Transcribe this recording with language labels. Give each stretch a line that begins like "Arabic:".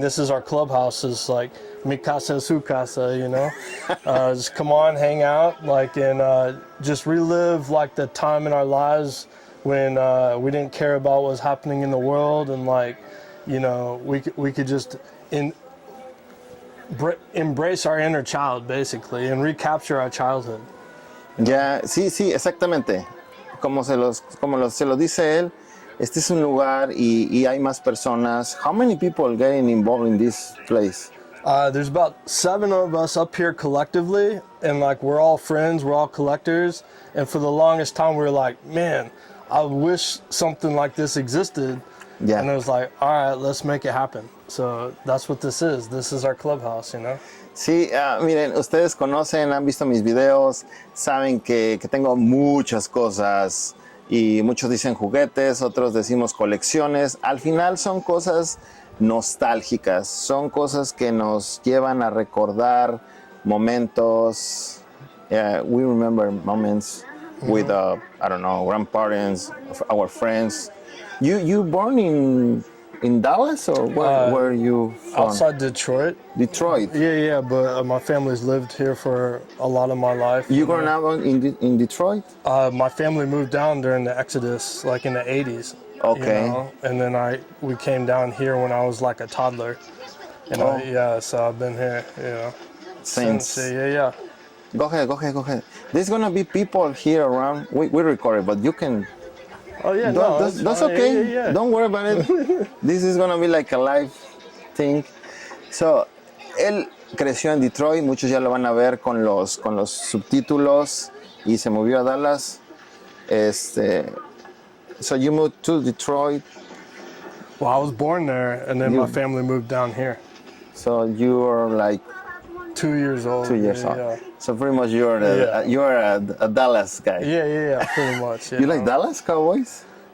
English: This is our clubhouse. It's like mi casa, su casa, just come on, hang out, and just relive like the time in our lives when we didn't care about what was happening in the world, and we could just embrace our inner child, basically, and recapture our childhood.
Spanish: Ya, sí, exactamente. Se lo dice él, este es un lugar y hay más personas.
English: How many people getting involved in this place? There's about 7 of us up here collectively, and we're all friends, we're all collectors, and for the longest time we were like, man, I wish something like this existed. Yeah. And it was like, all right, let's make it happen. So that's what this is our clubhouse,
Spanish: Sí, miren, ustedes conocen, han visto mis videos, saben que tengo muchas cosas y muchos dicen juguetes, otros decimos colecciones. Al final son cosas nostálgicas, son cosas que nos llevan a recordar momentos.
English: We remember moments with, I don't know, grandparents, our friends. You born in Dallas, or where are you from? Outside Detroit. Detroit. Yeah, but my family's lived here for a lot of my life. You grown up in Detroit? My family moved down during the Exodus, like in the 80s. Okay. And then we came down here when I was like a toddler. And so I've been here, Since. Yeah. Go ahead. There's gonna be people here around. We record it, but you can. Oh yeah, that's okay. Yeah. Don't worry about it. This is gonna be like a live thing.
Spanish: So, él creció en Detroit. Muchos ya lo van a ver con los subtítulos y se movió a Dallas.
English: So you moved to Detroit. Well, I was born there, and then my family moved down here. So you were like 2 years old. 2 years old. Yeah. So pretty much you're a Dallas guy. Yeah, pretty much. You like Dallas Cowboys?